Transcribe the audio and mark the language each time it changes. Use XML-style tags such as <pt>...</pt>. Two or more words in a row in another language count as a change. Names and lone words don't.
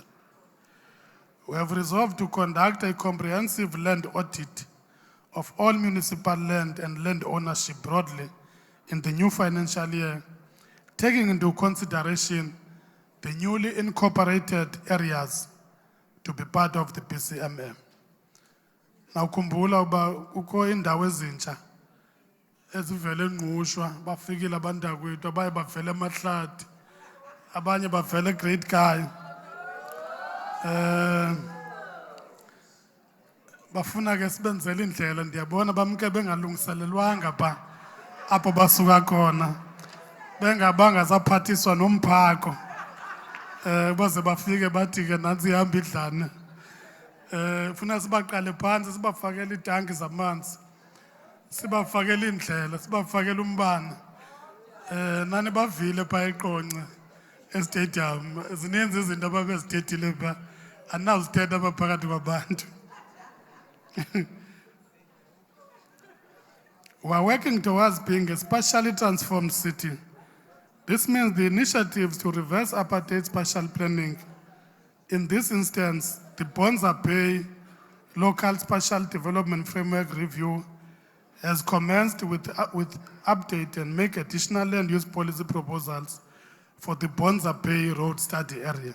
<en>We have resolved to conduct a comprehensive land audit of all municipal land and land ownership broadly in the new financial year, taking into consideration the newly incorporated areas to be part of the Bcmm. Now,</en> <xh>kumbula uba uko indawo ezintsha ezivele engqushwa bafikile abantu akwethu abaye bavele emahlathi abanye bavele Great Guy bafuna ke sibenzele indlela ndiyabona bamke bengalungiselelwanga pha apho basuka khona bengabanga zaphathiswa nomphako baze bafike bathi ke nansi ihamba idlana funa sibaqale phansi sibafakele itanki zamanzi sibafakele indlela sibafakele umbane nani bavile pha eqonce estadium zininzi izinto ababezithethile pha anawuzithetha apha phakathi kwabantu.</xh> <en>We are working towards being a spatially transformed city. This means the initiatives to reverse apartheid spatial planning. In this instance, the Bonza Bay Local Spatial Development Framework Review has commenced with update and make additional land use policy proposals for the Bonza Bay Road study area.</en>